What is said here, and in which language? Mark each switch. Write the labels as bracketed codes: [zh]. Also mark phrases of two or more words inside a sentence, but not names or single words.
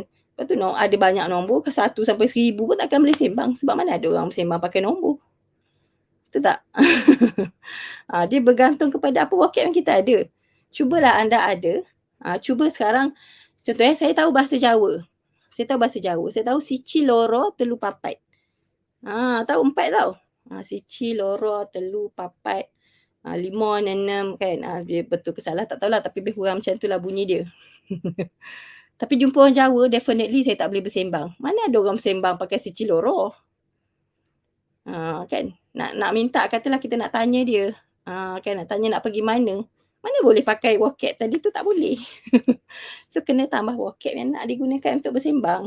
[ms] Lepas tu ada banyak nombor ke 1 sampai 1000 pun takkan boleh sembang, sebab mana ada orang bersembang pakai nombor. Betul tak? Dia bergantung kepada apa vocab yang kita ada. Cubalah anda ada, cuba sekarang, contohnya saya tahu bahasa Jawa. Saya tahu [jv] siji, loro, telu, papat. [ms] Tahu 4 tau. [jv] Siji, loro, telu, papat, [ms] 5, 6 kan. Dia betul ke salah tak tahulah, tapi lebih kurang macam itulah bunyi dia. Tapi jumpa orang Jawa, definitely saya tak boleh bersembang. Mana ada orang bersembang pakai [jv] siji, loro? [ms] Kan. Nak minta, katalah kita nak tanya dia, kan nak tanya nak pergi mana, mana boleh pakai vocab tadi tu, tak boleh. So kena tambah vocab yang nak digunakan untuk bersembang.